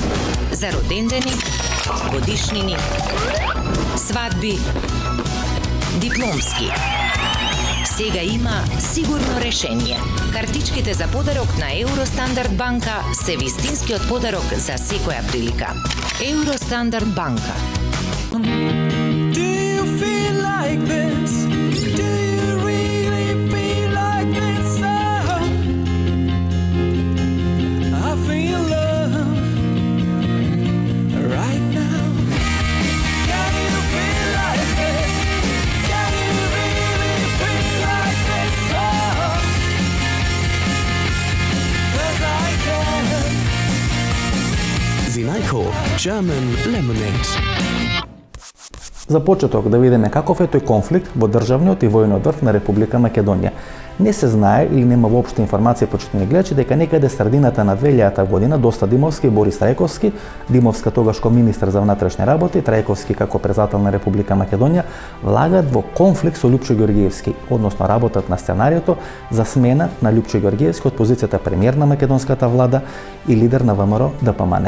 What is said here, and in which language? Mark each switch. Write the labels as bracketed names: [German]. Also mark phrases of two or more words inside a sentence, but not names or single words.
[Macedonian] За родендени, годишнини, свадби, дипломски. Сега има сигурно решение. Картичките за подарок на Евростандард банка се вистинскиот подарок за секоја прилика. Евростандард банка. [English] Do you feel like this? Do you really feel like this? I feel love right now. Can you feel like this? Can you really feel like this? 'Cause I can. Zinajko German Lemonade. [Macedonian] За почеток да видиме каков е тој конфликт во државниот и војниот врв на Република Македонија. Не се знае или нема воопшто информација, почитувани гледачи, дека некаде средината на 2000 година Доста Димовски и Борис Трајковски, Димовска тогаш како министер за внатрешни работи, Трајковски како председател на Република Македонија, влагат во конфликт со Љупчо Ѓорѓиевски, односно работат на сценариото за смена на Љупчо Ѓорѓиевски од позицијата премиер на македонската влада и лидер на ВМРО ДПМН.